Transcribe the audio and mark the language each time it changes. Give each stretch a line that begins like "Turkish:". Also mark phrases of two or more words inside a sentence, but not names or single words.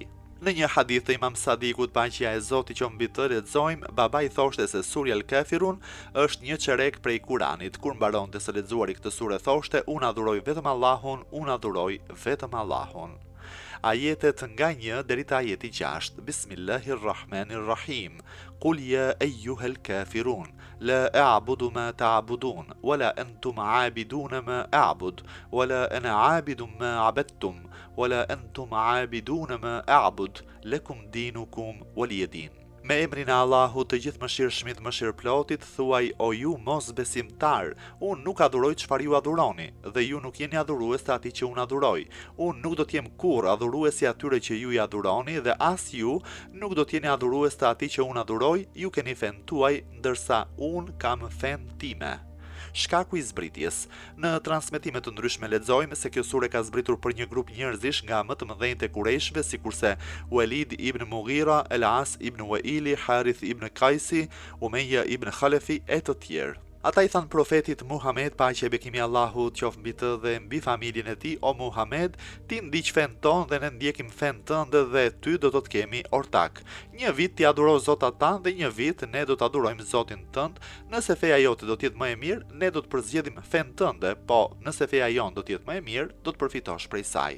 Albanian: Në një hadith të Imam Sadikut, paqja e Zotit qoftë mbi të, lexojmë: babai thoshte se surja El Kafirun është një çerek prej Kuranit. Kur mbaronte së lexuari këtë sure, thoshte: unë adhuroj vetëm Allahun, unë adhuroj vetëm Allahun. Ajetet nga 1 deri te ajeti 6.
Arabic: بسم الله الرحمن الرحيم. قل يا أيها الكافرون لا أعبد ما تعبدون ولا أنتم عابدون ما أعبد ولا أنا عابد ما عبدتم ولا أنتم عابدون ما أعبد لكم دينكم ولي دين.
Albanian: Me emrin e Allahut të gjithë mëshirshmit, mëshirëplotit, thuaj: o ju mos besimtar, unë nuk adhuroj çfarë ju adhuroni, dhe ju nuk jeni adhurues të atij që unë adhuroj. Unë nuk do të jem kurrë adhurues I atyre që ju I adhuroni, dhe as ju nuk do të jeni adhurues të atij që unë adhuroj. Ju keni fen tuaj, ndërsa unë kam fen time. Shkaku I zbritjes. Në transmetime të ndryshme lexojmë se kjo sure ka zbritur për një grup njerëzish nga më të mëdhenjtë e Kurejshve, sikurse Walid ibn Mughira, El-As ibn Waili, Harith ibn Qaisi, Umayya ibn Khalafi e të tjerë. Ata I thanë profetit Muhammed, paqja e bekimi I Allahut qoftë mbi të dhe mbi familjen e tij: o Muhammed, ti ndiq fen ton dhe ne ndjekim fen tënd dhe ty do të kemi ortak. Një vit ti adhuro zotat tanë dhe një vit ne do të adhurojmë Zotin tënd. Nëse feja jote do të jetë më e mirë, ne do të përzgjedhim fen tënde, po nëse feja jon do të jetë më e mirë, do të përfitosh prej saj.